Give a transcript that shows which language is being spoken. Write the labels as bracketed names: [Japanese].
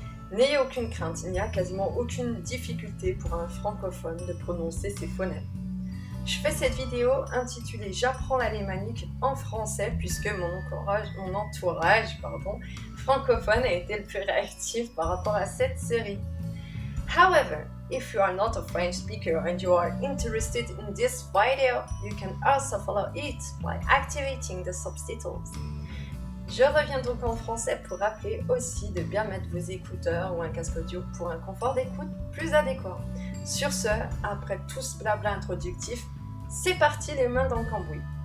[French] N'ayez aucune crainte, il n'y a quasiment aucune difficulté pour un francophone de prononcer ces phonèmes. Je fais cette vidéo intitulée « J'apprends l'alémanique en français » puisque mon entourage francophone a été le plus réactif par rapport à cette série. [English] However, if you are not a French speaker and you are interested in this video, you can also follow it by activating the subtitles. [French] Je reviens donc en français pour rappeler aussi de bien mettre vos écouteurs ou un casque audio pour un confort d'écoute plus adéquat. Sur ce, après tout ce blabla introductif, c'est parti les mains dans le cambouis.